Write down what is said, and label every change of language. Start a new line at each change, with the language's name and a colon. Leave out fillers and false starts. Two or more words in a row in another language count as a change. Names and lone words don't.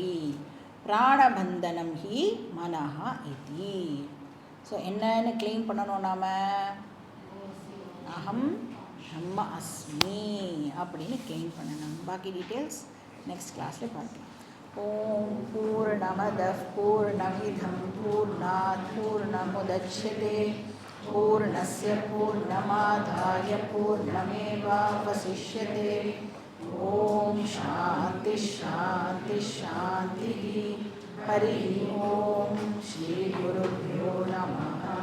Sanskrit: प्राणबन्धनं हि मनहा इति.
Tamil: ஸோ என்னன்னு கிளைம் பண்ணணும் நாம்?
Sanskrit: अहं ब्रह्म अस्मि
Tamil: அப்படின்னு கிளைம் பண்ணணும். பாக்கி
English: details next classil
Tamil: பார்க்கலாம்.
Sanskrit: ॐ पूर्णमदः पूर्णमिदं पूर्णात् पूर्णमुदच्यते पूर्णस्य पूर्णमादाय पूर्णमेवावशिष्यते. ॐ शान्ति शान्ति शान्ति. हरि ॐ श्री गुरुभ्यो नमः.